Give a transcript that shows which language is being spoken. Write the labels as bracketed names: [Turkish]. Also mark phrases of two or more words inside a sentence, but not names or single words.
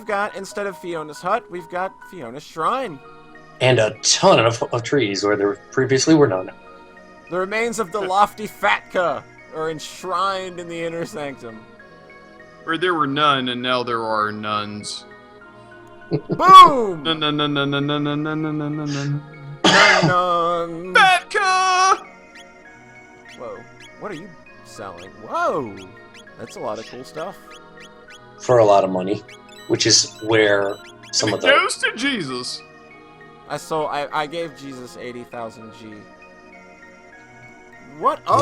[English] we've got, instead of Fiona's hut, we've got Fiona's shrine. And a ton of trees where there previously were none. The remains of the lofty Fatka are enshrined in the inner sanctum. where there were none, and now there are nuns. Boom! Nun, nun, nun, nun, nun, nun, nun, nun, nun, nun, nun. Nun. Fatka! Whoa. What are you selling? Whoa! That's a lot of cool stuff. For a lot of money. Which is where some of It the... goes to Jesus. I gave Jesus 80,000 G. What up,